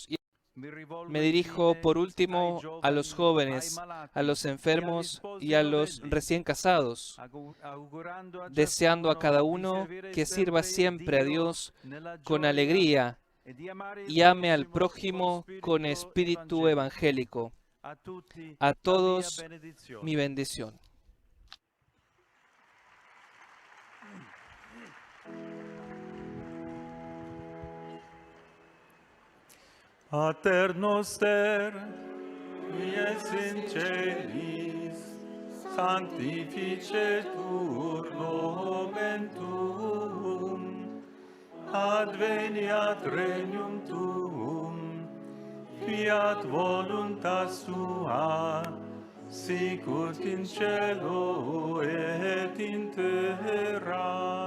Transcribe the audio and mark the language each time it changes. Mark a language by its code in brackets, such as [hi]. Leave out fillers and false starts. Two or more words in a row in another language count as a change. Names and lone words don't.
[es] Me dirijo por último a los jóvenes, a los enfermos y a los recién casados, deseando a cada uno que sirva siempre a Dios con alegría y ame al prójimo con espíritu evangélico. A todos mi bendición. [la] Pater noster, qui es in celis, sanctificetur nomen tuum, adveniat regnum tuum, fiat voluntas tua, sicut in cielo et in terra.